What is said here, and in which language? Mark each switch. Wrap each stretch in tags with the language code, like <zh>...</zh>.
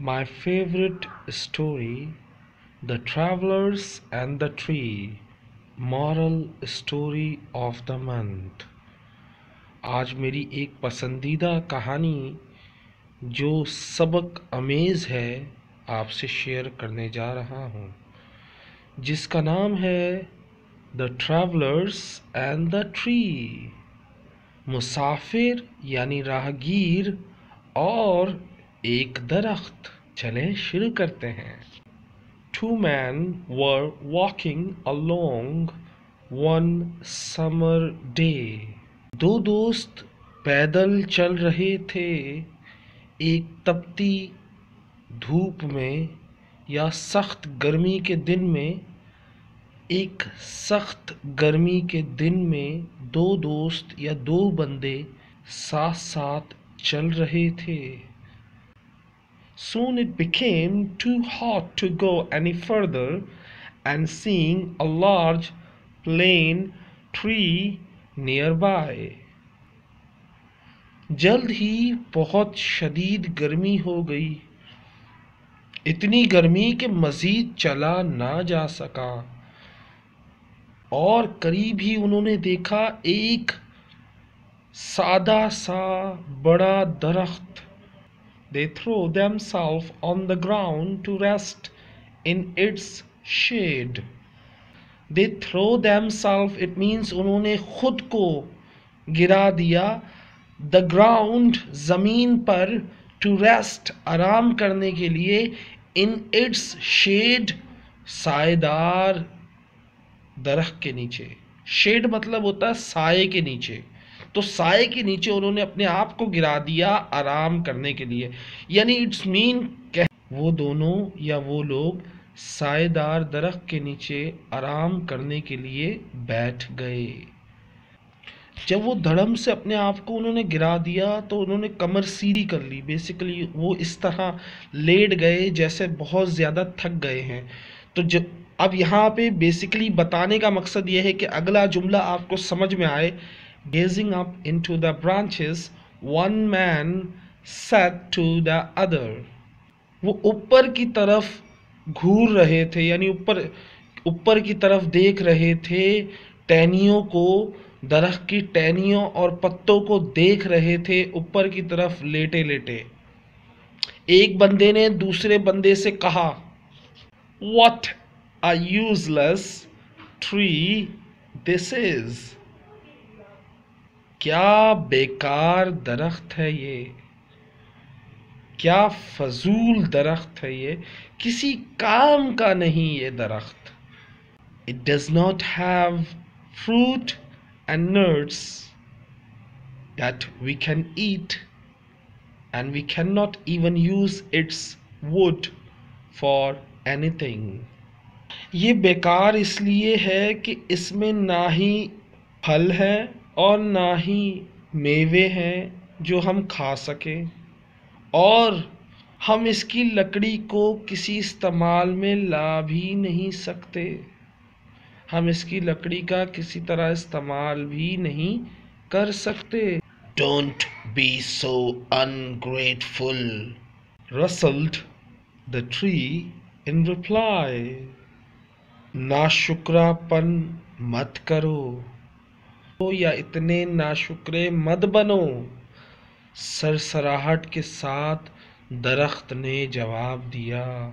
<en>My favorite story, The Travelers and the Tree. Moral story of the month.</en> <ur>آج میری ایک پسندیدہ کہانی جو سبق آمیز ہے آپ سے شیئر کرنے جا رہا ہوں، جس کا نام ہے The Travelers and the Tree. مسافر یعنی راہگیر اور ایک درخت. چلیں شروع کرتے ہیں.</ur> <en>Two men were walking along one summer day.</en> <ur>دو دوست پیدل چل رہے تھے ایک تپتی دھوپ میں یا سخت گرمی کے دن میں. ایک سخت گرمی کے دن میں دو دوست یا دو بندے ساتھ ساتھ چل رہے تھے.</ur> <en>Soon it became too hot to go any further, and seeing a large plane tree nearby.</en> <ur>جلد ہی بہت شدید گرمی ہو گئی، اتنی گرمی کہ مزید چلا نہ جا سکا، اور قریب ہی انہوں نے دیکھا ایک سادہ سا بڑا درخت.</ur> <en>They threw themselves on the ground to rest in its shade. They throw themselves, it means</en> <ur>انہوں نے خود کو گرا دیا.</ur> <en>The ground,</en> <ur>زمین پر.</ur> <en>To rest,</en> <ur>آرام کرنے کے لیے.</ur> <en>In its shade,</en> <ur>سائے دار درخت کے نیچے. شیڈ مطلب ہوتا ہے سائے کے نیچے، تو سائے کے نیچے انہوں نے اپنے آپ کو گرا دیا آرام کرنے کے لیے. یعنی</ur> <en>it's main</en> <ur>وہ دونوں یا وہ لوگ سائے دار درخت کے نیچے آرام کرنے کے لیے بیٹھ گئے. جب وہ دھڑم سے اپنے آپ کو انہوں نے گرا دیا تو انہوں نے کمر سیدھی کر لی. بیسیکلی وہ اس طرح لیٹ گئے جیسے بہت زیادہ تھک گئے ہیں. تو اب یہاں پہ بیسیکلی بتانے کا مقصد یہ ہے کہ اگلا جملہ آپ کو سمجھ میں آئے.</ur> <en>Gazing up into the branches, one man said to the other.</en> <ur>وہ اوپر کی طرف گھور رہے تھے، یعنی اوپر کی طرف دیکھ رہے تھے، ٹہنیوں کو، درخت کی ٹہنیوں اور پتوں کو دیکھ رہے تھے اوپر کی طرف لیٹے لیٹے. ایک بندے نے دوسرے بندے سے کہا،</ur> <en>What a useless tree this is.</en> <ur>کیا بیکار درخت ہے یہ، کیا فضول درخت ہے یہ، کسی کام کا نہیں یہ درخت.</ur> <en>It does not have fruit and nuts that we can eat, and we cannot even use its wood for anything.</en> <ur>یہ بیکار اس لیے ہے کہ اس میں نہ ہی پھل ہے اور نہ ہی میوے ہیں جو ہم کھا سکیں، اور ہم اس کی لکڑی کو کسی استعمال میں لا بھی نہیں سکتے. ہم اس کی لکڑی کا کسی طرح استعمال بھی نہیں کر سکتے.</ur> <en>Don't be so ungrateful, rustled the tree in reply.</en> <ur>ناشکرا پن مت کرو یا اتنے ناشکرے مت بنو، سرسراہٹ کے ساتھ درخت نے جواب دیا.</ur>